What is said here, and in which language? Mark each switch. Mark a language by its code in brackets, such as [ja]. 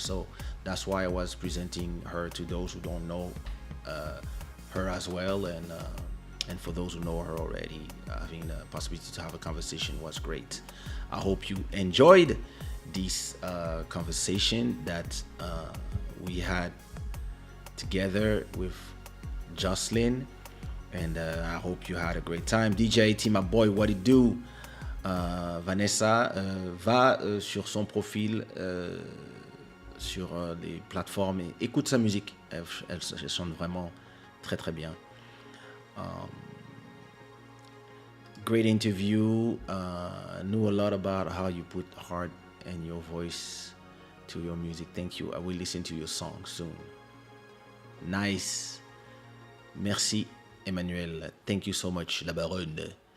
[en] So that's why I was presenting her to those who don't know her as well, and for those who know her already, having the possibility to have a conversation was great. I hope you enjoyed this conversation that we had together with Josslyn, and I hope you had a great time. DJ T, my boy, what it do? [fr] Vanessa va sur son profil sur les plateformes et écoute sa musique. Elle chante vraiment très très bien. [en] Great interview. Knew a lot about how you put heart and your voice to your music. Thank you. I will listen to your song soon. Nice. Merci, Emmanuel. Thank you so much, La Baronne.